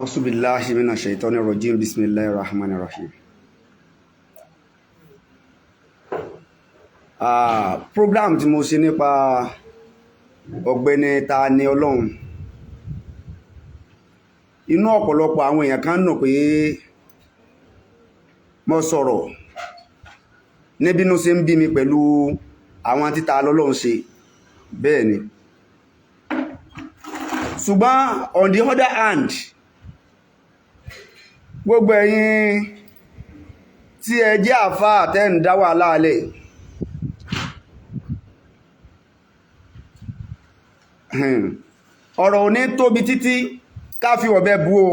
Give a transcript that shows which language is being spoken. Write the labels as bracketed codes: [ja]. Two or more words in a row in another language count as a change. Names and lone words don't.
[ar] أعوذ بالله من الشيطان الرجيم. بسم الله الرحمن الرحيم. [yo] Program tí mo ṣe nípa ọ̀gbẹ́ni Tani Ọlọ́run, inú ọ̀pọ̀lọpọ̀ àwọn èèyàn kan nù pé mo sọ̀rọ̀ níbínú ṣe ń bí mi pẹ̀lú àwọn tí Tani Ọlọ́run ṣe bẹ́ẹ̀ ni. [en] Ṣùgbọ́n on the other hand, [yo] gbogbo ẹ̀yin tí ẹ jẹ́ àfáà tẹ́ ń dá wàhálà lẹ̀, ọ̀rọ̀ ò ní tóbi títí ká fi ọ̀bẹ bu o.